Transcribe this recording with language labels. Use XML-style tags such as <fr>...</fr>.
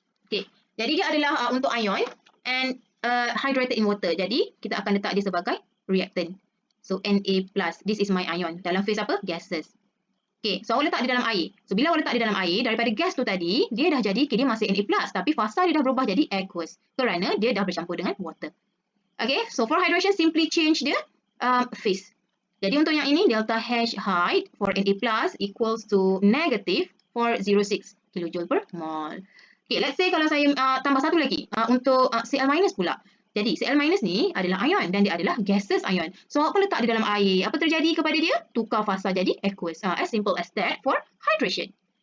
<ms>Okay, jadi dia adalah untuk ion and hydrated in water. Jadi kita akan letak dia sebagai reactant.</ms> <en>So Na+, this is my ion. Dalam phase apa? Gases.</en> <ms>Okay, so awak letak di dalam air. So bila awak letak di dalam air, daripada gas tu tadi, dia dah jadi, dia masih Na+, tapi fasa dia dah berubah jadi aqueous. Kerana dia dah bercampur dengan water.</ms> <en>Okay, so for hydration, simply change the phase.</en> <ms>Jadi untuk yang ini, delta H height for Na+ equals to negative 406 kilojoule per mole. Okay, let's say kalau saya tambah satu lagi, untuk Cl- pula. Jadi Cl- ni adalah ion dan dia adalah gaseous ion. So apa letak di dalam air? Apa terjadi kepada dia? Tukar fasa jadi aqueous.</ms> <en>As simple as that for hydration.</en>